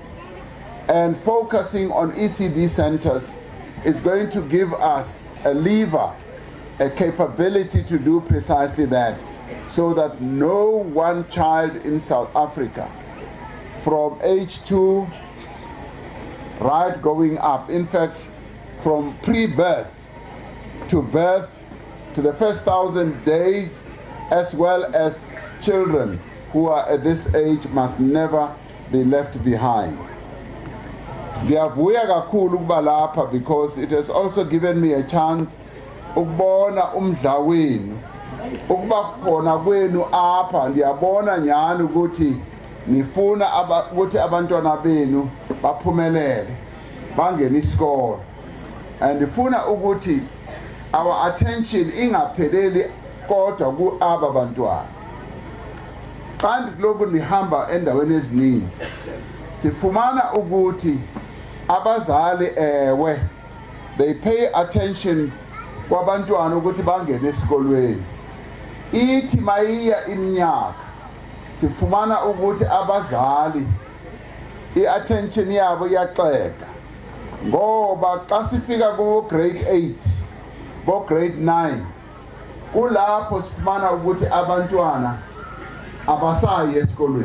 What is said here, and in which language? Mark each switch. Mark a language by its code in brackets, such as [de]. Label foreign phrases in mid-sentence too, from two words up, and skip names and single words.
[en] And focusing on ECD centers is going to give us a lever, a capability to do precisely that, so that no one child in South Africa from age 2 right going up, in fact from pre-birth to birth to the first 1,000 days, as well as children who are at this age, must never be left behind. [xh] Ngiyavuya kakhulu ukuba lapha, [en] because it has also given me a chance [xh] ukubona umdla wenu, ukuba khona kwenu apha. Ndiyabona nyani ukuthi nifuna ukuthi abantwana benu baphumelele bangene isikole, and ndifuna ukuthi [en] our attention [xh] ingapheleli kodwa ku aba bantwana. Kanti lokhu nihamba endaweni ezininzi sifumana ukuthi abazali ewe [en] they pay attention [xh] kwabantwana ukuthi bangene esikolweni. Ithi mayiya iminyaka sifumana ukuthi abazali i-attention yabo iyaxeka, ngoba xa sifika ku grade 8 ko grade 9 kulapho sifumana ukuthi abantwana abasayi esikolweni.